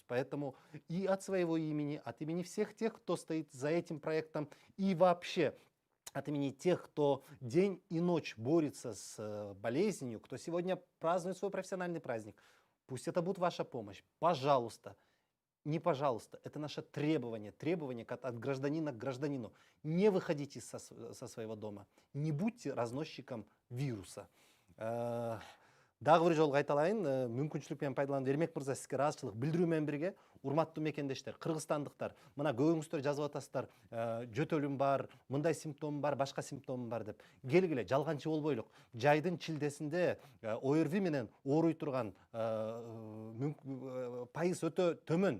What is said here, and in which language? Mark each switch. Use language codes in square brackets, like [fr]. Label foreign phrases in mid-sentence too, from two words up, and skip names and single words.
[ru] Поэтому и от своего имени, от имени всех тех, кто стоит за этим проектом, и вообще от имени тех, кто день и ночь борется с болезнью, кто сегодня празднует свой профессиональный праздник, пусть это будет ваша помощь. Пожалуйста, не пожалуйста, это наше требование, от гражданина к гражданину. Не выходите со своего дома, не будьте разносчиком вируса. [ky] Дагы бир жолу кайталайын, мүмкүнчүлүк менен пайдаланып Эрмек мырза сизге ыраазычылык билдирүү менен бирге, урматтуу мекендештер, кыргызстандыктар, мына көбүңүздөр жазып атасыздар, жөтөлүм бар, мындай симптомум бар, башка симптомум бар деп. Келгиле, жалганчы болбойлук. Жайдын чилдесинде ОРВИ менен ооруй турган пайыз өтө төмөн.